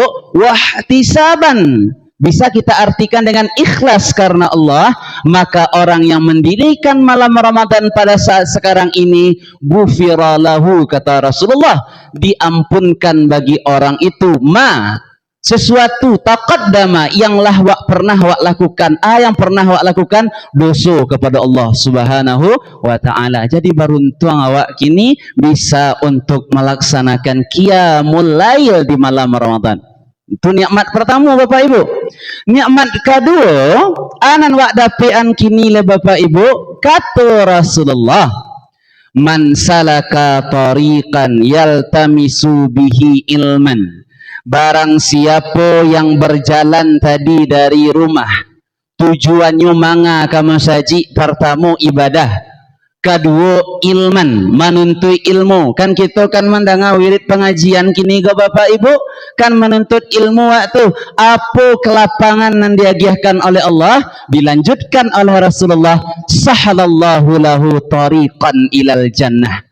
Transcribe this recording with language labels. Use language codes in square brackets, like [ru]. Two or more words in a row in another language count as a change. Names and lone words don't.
[id] wahtisaban, bisa kita artikan dengan ikhlas karena Allah, maka orang yang mendirikan malam Ramadan pada saat sekarang ini [ar] غفر له [id] kata Rasulullah, diampunkan bagi orang itu sesuatu taqaddama yang pernah wak lakukan, yang pernah wak lakukan dosa kepada Allah [ar] سبحانه وتعالى. [id] Jadi beruntung awak kini bisa untuk melaksanakan [ar] قيام الليل [id] di malam Ramadan. Itu nikmat pertama Bapak Ibu. Nikmat kedua, [min] anan wak dapean kini le Bapak Ibu, kata Rasulullah, [ar] من سلك طريقا يلتمس به علما. [id] Barang siapa yang berjalan tadi dari rumah, tujuannya manga kamu saji, pertama ibadah, kedua ilman, menuntut ilmu. Kan kita kan mendengar wirid pengajian kini ke Bapak Ibu, kan menuntut ilmu waktu apa kelapangan yang diagiahkan oleh Allah, dilanjutkan oleh Rasulullah, [ar] سهل الله له طريقا إلى الجنة.